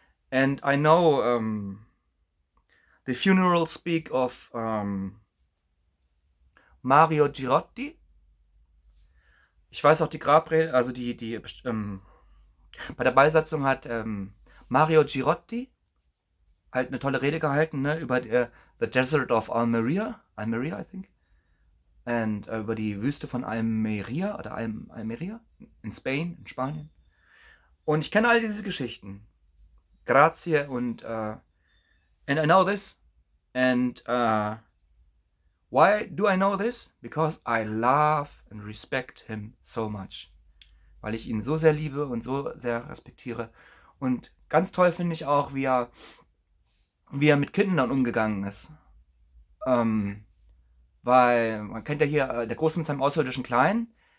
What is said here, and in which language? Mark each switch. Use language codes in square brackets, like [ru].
[en] And I know the funeral speak of Mario Girotti. [de] Ich weiß auch die Grabrede, also die bei der Beisetzung hat Mario Girotti halt eine tolle Rede gehalten, ne, über [en] the Desert of Almeria, I think. [de] Und über die Wüste von Almeria oder Almeria in Spanien. Und ich kenne all diese Geschichten. [en] Grazie und and I know this. And why do I know this? Because I love and respect him so much. [de] Weil ich ihn so sehr liebe und so sehr respektiere. Und ganz toll finde ich auch, wie er mit Kindern umgegangen ist. Weil man kennt ja hier der Große mit seinem außerirdischen Kleinen.